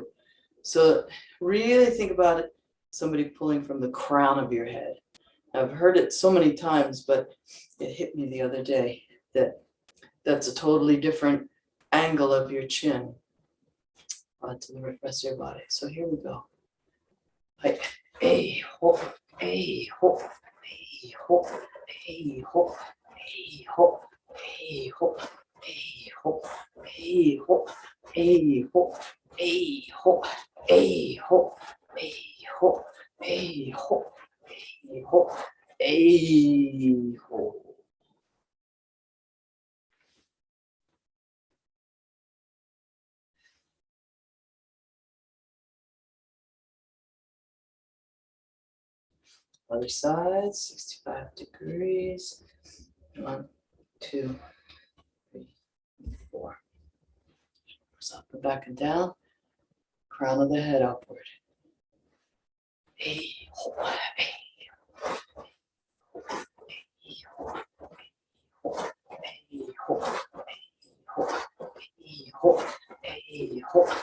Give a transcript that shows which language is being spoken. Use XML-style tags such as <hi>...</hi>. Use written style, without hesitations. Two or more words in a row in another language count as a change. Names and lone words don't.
<en>So really think about it, somebody pulling from the crown of your head. I've heard it so many times, but it hit me the other day that that's a totally different angle of your chin to the rest of your body. So here we go. Like a ho, a ho, a ho, a ho, a ho, a ho, a ho, a ho, a ho, a ho, a ho, a ho, a ho, a ho, a ho. Other side, 65 degrees. 1, 2, 3, 4. Up and back and down. Crown of the head upward. A ho, a ho, a ho, a ho, a ho,</en>